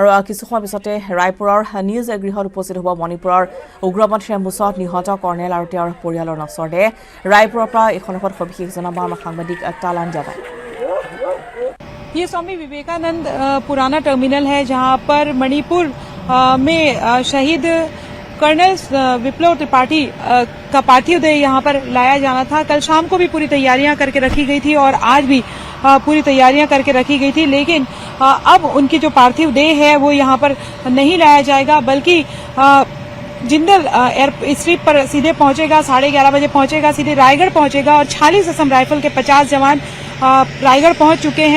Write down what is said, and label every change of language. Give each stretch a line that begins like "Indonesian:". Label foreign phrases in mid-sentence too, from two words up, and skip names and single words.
Assamese: কিছু সময় পিছতে ৰায়পুৰৰ নিজ গৃহত উপস্থিত হ'ব মণিপুৰৰ উগ্ৰপন্থী এম্বুছত নিহত কৰ্ণেল আৰু তেওঁৰ পৰিয়ালৰ নচৰতে ৰায়পুৰৰ পৰা এইখনৰ পৰা সবিশেষ জনাব আমাৰ সাংবাদিক তালান যাবা
Hindi: ये स्वामी विवेकानंद पुराना टर्मिनल है जहां पर मणिपुर में शहीद कर्नल विप्लव त्रिपाठी का पार्थिव देह यहां पर लाया जाना था। कल शाम को भी पूरी तैयारियां करके रखी गई थी और आज भी पूरी तैयारियां करके रखी गई थी, लेकिन अब उनकी जो पार्थिव देह है वो यहां पर नहीं लाया जाएगा बल्कि जिंदल एयरस्ट्रिप पर सीधे पहुंचेगा 11:30 बजे पहुंचेगा, सीधे रायगढ़ पहुंचेगा और 46 असम राइफल के 50 जवान रायगढ़ पहुंच चुके हैं।